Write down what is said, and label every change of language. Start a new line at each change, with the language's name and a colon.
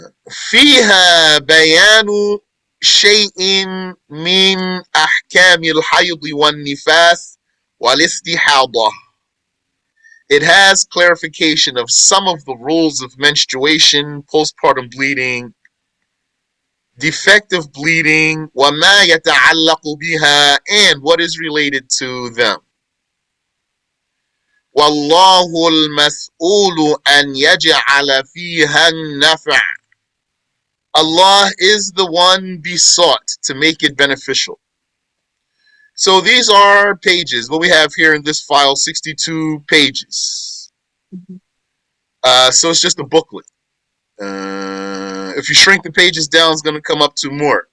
Arabic: فيها بيان شيء من أحكام الحيض والنفاس والاستحاضة.
English: It has clarification of some of the rules of menstruation, postpartum bleeding, defective bleeding,
Arabic: وما يتعلق بها,
English: and what is related to them.
Arabic: والله المسؤول أن يجعل فيها النفع.
English: Allah is the one besought to make it beneficial. So these are pages. What we have here in this file, 62 pages. So it's just a booklet. If you shrink the pages down, it's going to come up to more.